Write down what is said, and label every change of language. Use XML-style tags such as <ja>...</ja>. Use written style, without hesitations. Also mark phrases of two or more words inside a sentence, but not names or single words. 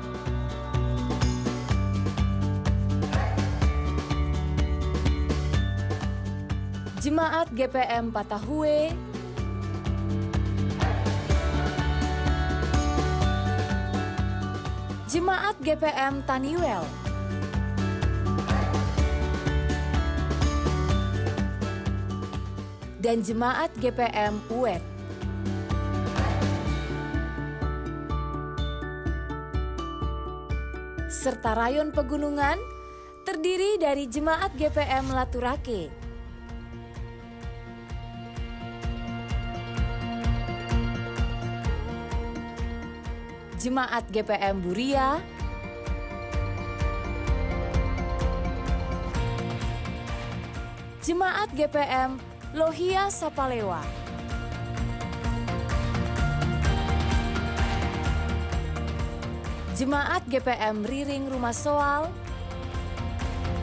<id>Jemaat GPM Patahue. Jemaat GPM Taniwel. Dan Jemaat GPM Uet. Serta rayon pegunungan terdiri dari Jemaat GPM Laturake. Jemaat GPM Buria. Jemaat GPM Lohia Sapalewa. Jemaat GPM Riring Rumah Soal.</id>